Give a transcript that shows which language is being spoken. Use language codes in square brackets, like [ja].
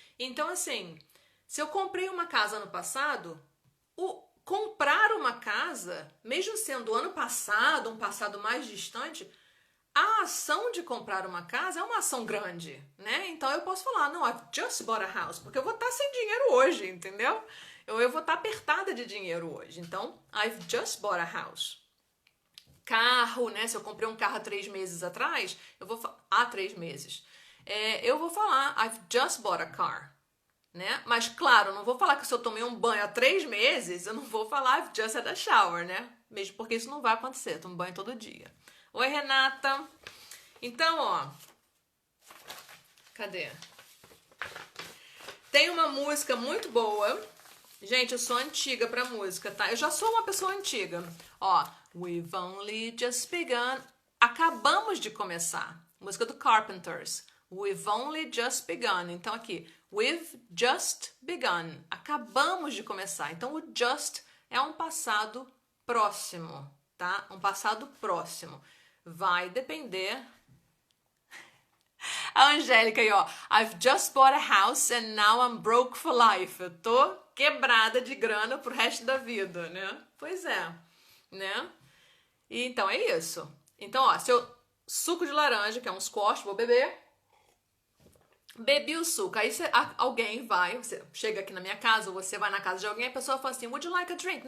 [pt] Então, assim, se eu comprei uma casa no passado, comprar uma casa, mesmo sendo ano passado, um passado mais distante, a ação de comprar uma casa é uma ação grande, né? Então eu posso falar, não, [en] I've just bought a house, [pt] porque eu vou estar sem dinheiro hoje, entendeu? Eu vou estar apertada de dinheiro hoje. Então, [en] I've just bought a house. [pt] Carro, né? Se eu comprei um carro há 3 meses atrás, há 3 meses. Eu vou falar, [en] I've just bought a car. [pt] Né? Mas, claro, eu não vou falar que se eu tomei um banho há 3 meses, eu não vou falar [en] I've just had a shower, [pt] né? Mesmo porque isso não vai acontecer, eu tomo banho todo dia. Oi, Renata. Então, ó. Cadê? Tem uma música muito boa. Gente, eu sou antiga pra música, tá? Eu já sou uma pessoa antiga. [en] Ó, We've only just begun. [pt] Acabamos de começar. Música do Carpenters. [en] We've only just begun. [pt] Então, aqui. [en] We've just begun. [pt] Acabamos de começar. Então, o just é um passado próximo, tá? Um passado próximo. Vai depender. A Angélica aí, ó. [en] I've just bought a house and now I'm broke for life. [pt] Eu tô quebrada de grana pro resto da vida, né? Pois é, né? E então é isso. Então, ó, suco de laranja, que é um squash, vou beber. Bebi o suco. Aí alguém vai, você chega aqui na minha casa, ou você vai na casa de alguém, a pessoa fala assim, [en] would you like a drink?